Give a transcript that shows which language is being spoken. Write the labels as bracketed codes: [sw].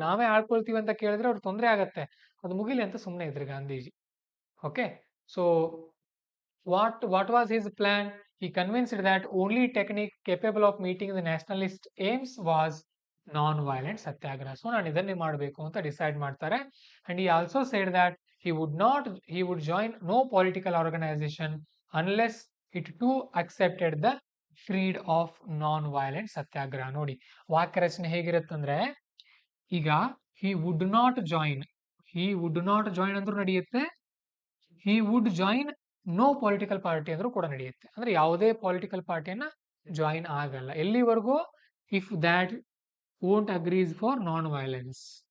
[kn] ನಾವೇ ಆಳ್ಕೊಳ್ತೀವಿ ಅಂತ ಕೇಳಿದ್ರೆ ಅವ್ರಿಗೆ ತೊಂದರೆ ಆಗತ್ತೆ, ಅದು ಮುಗಿಲಿ ಅಂತ ಸುಮ್ಮನೆ ಇದ್ರು Gandhiji. [en] Okay, so what was his plan? He convinced that only technique capable of meeting the nationalist aims was non-violent satyagraha. [kn] So ನಾನು ಇದನ್ನೇ ಮಾಡಬೇಕು ಅಂತ ಡಿಸೈಡ್ ಮಾಡ್ತಾರೆ. [en] And he also said that he would join no political organization unless it too accepted the creed of non violent satyagraha. [kn] ನೋಡಿ ವಾಕ್ಯ ರಚನೆ ಹೇಗಿರುತ್ತಂದ್ರೆ, ಈಗ [en] he would not join [kn] ಅಂದ್ರೂ ನಡೆಯುತ್ತೆ, [en] he would join no political party [kn] ಅಂದ್ರೂ ಕೂಡ ನಡೆಯುತ್ತೆ. ಅಂದ್ರೆ ಯಾವುದೇ ಪೊಲಿಟಿಕಲ್ ಪಾರ್ಟಿಯನ್ನ ಜಾಯಿನ್ ಆಗಲ್ಲ ಎಲ್ಲಿವರೆಗೂ, [en] If that won't agrees for non violence.